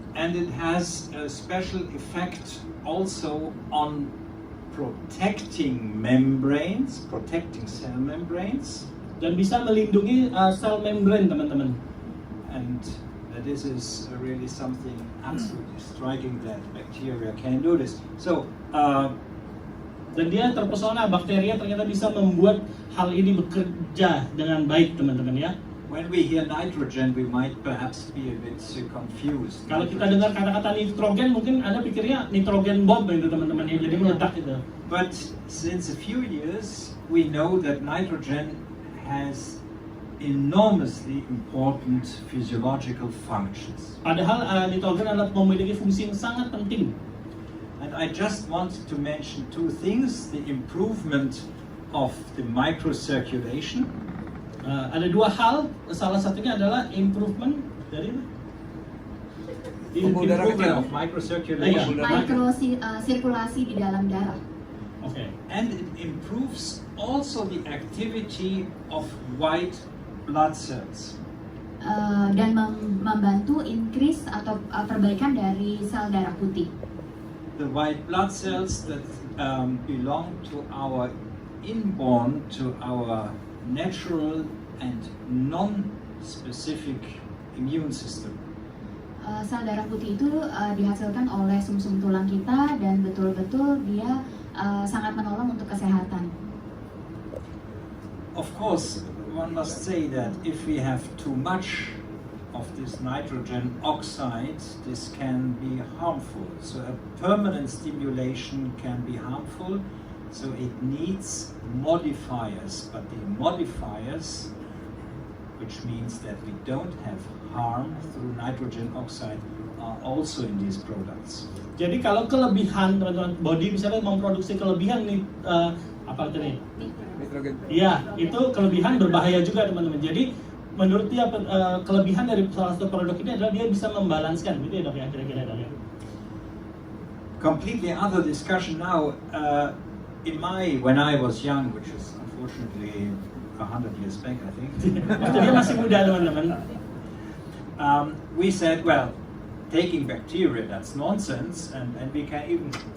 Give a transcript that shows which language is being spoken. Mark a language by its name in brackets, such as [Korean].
[English] And it has a special effect also on protecting membranes, protecting cell membranes. [Indonesian] Dan bisa melindungi sel membran teman-teman. [English] And this is really something absolutely striking that bacteria can do this. So, [Indonesian] dan dia terpesona bakteria ternyata bisa membuat hal ini bekerja dengan baik teman-teman ya. [English] When we hear nitrogen, we might perhaps be a bit confused. [Indonesian] Kalau kita dengar kata-kata nitrogen, mungkin Anda pikirnya [English] nitrogen bomb [Indonesian] itu teman-teman ya, jadi meledak itu. [English] But since a few years, we know that nitrogen has enormously important physiological functions. [Indonesian] Padahal nitrogen adalah memiliki fungsi yang sangat penting. [English] And I just wanted to mention two things: the improvement of the microcirculation. [Indonesian] Ada dua hal, salah satunya adalah improvement dari [English] improvement of microcirculation. [Indonesian] Mikrosirkulasi di dalam darah. Oke. [English] And it improves also the activity of white blood cells. [Indonesian] Dan membantu increase atau perbaikan dari sel darah putih. [English] The white blood cells that belong to our inborn, to our natural and non-specific immune system. [Indonesian] Sel darah putih itu dihasilkan oleh sumsum tulang kita dan betul-betul dia sangat menolong untuk kesehatan. [English] Of course, one must say that if we have too much of this nitrogen oxide, this can be harmful. So a permanent stimulation can be harmful. So it needs modifiers, but the modifiers, which means that we don't have harm through nitrogen oxide, are also in these products. [Indonesian] Jadi kalau kelebihan teman-teman body misalnya memproduksi kelebihan nih apa tadi? Iya, itu kelebihan berbahaya juga teman-teman. Jadi menurut dia kelebihan dari salah satu produk ini adalah dia bisa membalanskan, gitu ya dok ya kira-kira dok ya. [English] Completely other discussion now. When I was young, which is unfortunately 100 years back, I think. [Indonesian] Waktu dia masih muda teman-teman. [English] We said, well, taking bacteria, that's nonsense, and we can even.